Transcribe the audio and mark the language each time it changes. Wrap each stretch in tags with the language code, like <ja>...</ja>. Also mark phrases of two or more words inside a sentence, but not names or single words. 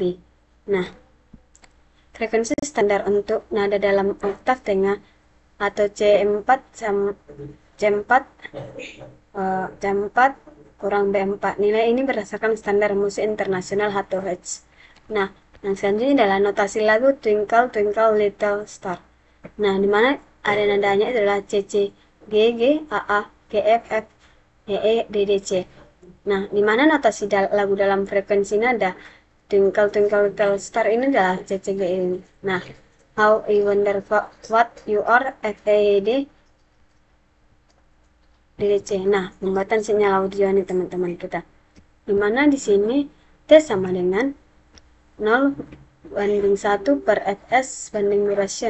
<id>Nah, frekuensi standar untuk nada dalam oktav tengah atau C4 C4 kurang B4. Nilai ini berdasarkan standar musik internasional atau Hertz. Nah, yang selanjutnya adalah notasi lagu Twinkle Twinkle Little Star. Nah, di mana ada nadanya adalah C C, G G, A A, G F F, E E, D D C. Nah, di mana notasi lagu dalam frekuensi nada Twinkle Twinkle Little Star ini adalah C C G ini. Nah,</id> <en>How I Wonder What You Are, F E D DC.</en> <id>Nah, pembuatan sinyal audio nih teman-teman kita. Dimana di sini T sama dengan 0:1/Fs banding duration.</id>